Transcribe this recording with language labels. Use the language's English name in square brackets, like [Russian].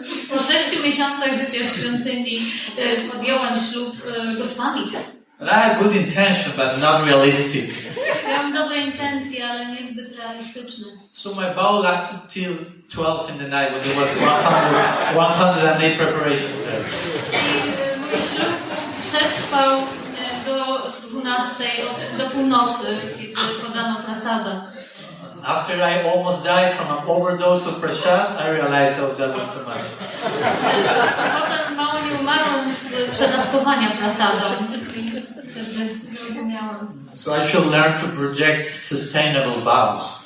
[Polish] Po 6 miesiącach życia w świątyni podjąłem ślub Goswami. [English] And I had good intention, but not realistic. [Polish] Miałam dobre intencje, ale niezbyt realistyczne. [English] So my vow lasted till 12 in the night when there was 108 preparations there. [Polish] I mój ślub przetrwał do 12, do północy, kiedy podano prasadę. [English] After I almost died from an overdose of prasad, I realized that was too much. [Polish] Potem mało nie umarłem z przedawkowania prasadą. Wtedy zrozumiałam. [English] So I should learn to project sustainable vows.